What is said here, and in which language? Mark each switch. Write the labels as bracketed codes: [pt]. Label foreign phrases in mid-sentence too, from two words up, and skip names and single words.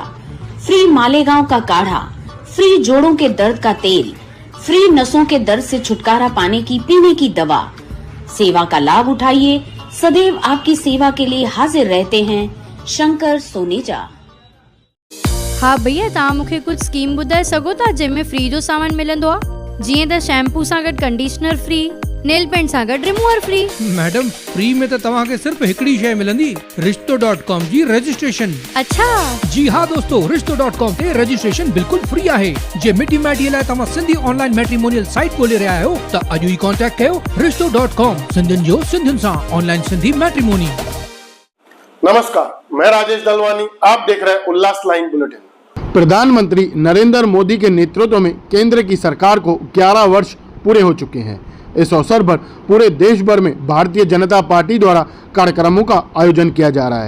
[hi] फ्री मालेगांव का काढ़ा, फ्री जोड़ों के दर्द का तेल, फ्री नसों के दर्द से छुटकारा पाने की पीने की दवा। सेवा का लाभ उठाइए, सदैव आपकी सेवा के लिए हाजिर रहते हैं शंकर सोनेजा। [sd] हाँ भैया, तव्हां मूंखे कुछ स्कीम ॿुधाए सघो था जंहिंमें फ्री जो सामान मिलंदो आहे? जीअं त शैम्पू सां गॾु कंडीशनर फ्री, [en] nail paint [sd] सां गॾु रिमूवर फ्री। मैडम, फ्री में तो तव्हांखे सिर्फ हिकड़ी शय मिलंदी, रिश्तो.com जी रजिस्ट्रेशन। अच्छा जी हाँ दोस्तों, रिश्तो.com ते रजिस्ट्रेशन बिल्कुल फ्री आहे। जे मिटी माइटीअ लाइ तव्हां सिंधी [en] online matrimonial site [sd] ॻोल्हे रहिया आहियो त अॼु ई कॉन्टेक्ट कयो रिश्तो.com, सिंधियुनि जो सिंधियुनि सां ऑनलाइन सिंधी मैट्रिमोनी। [hi] नमस्कार, मैं राजेश दलवानी, आप देख रहे हैं उल्लास लाइन बुलेटिन। प्रधानमंत्री नरेंद्र मोदी के नेतृत्व में केंद्र की सरकार को 11 वर्ष पूरे हो चुके हैं। इस अवसर पर पूरे देश भर में भारतीय जनता पार्टी द्वारा कार्यक्रमों का आयोजन किया जा रहा है।